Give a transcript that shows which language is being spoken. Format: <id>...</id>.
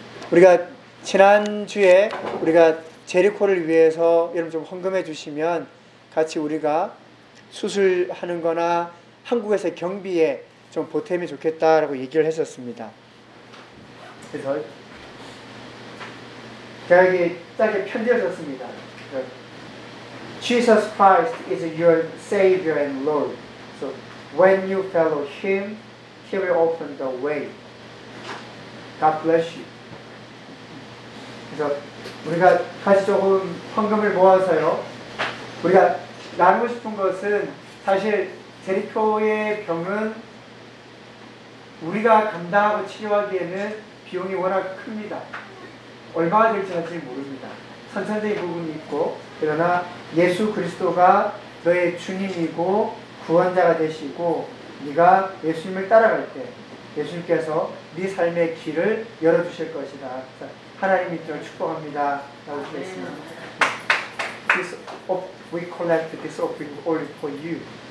<ko>우리가 지난주에 우리가 제리코를 위해서 여러분 좀 헌금해 주시면 같이 우리가 수술하는 거나 한국에서 경비에 좀 보탬이 좋겠다라고 얘기를 했었습니다. 그래서 여기 짧게 편지를 썼습니다.</ko> <en>Jesus Christ is your Savior and Lord. So when you follow Him, He will open the way. God bless you.</en> <ko>그래서 우리가 같이 조금 헌금을 모아서요. 우리가 나누고 싶은 것은 사실 제리코의 병은 우리가 감당하고 치료하기에는 비용이 워낙 큽니다. 얼마가 될지 아직 모릅니다. 선천적인 부분이 있고 그러나 예수 그리스도가 너의 주님이고 구원자가 되시고 네가 예수님을 따라갈 때 예수님께서 네 삶의 길을 열어주실 것이다. 하나님이 저를 축복합니다. 라고 했습니다.</ko> <en>This, we collect this offering only for you.</en>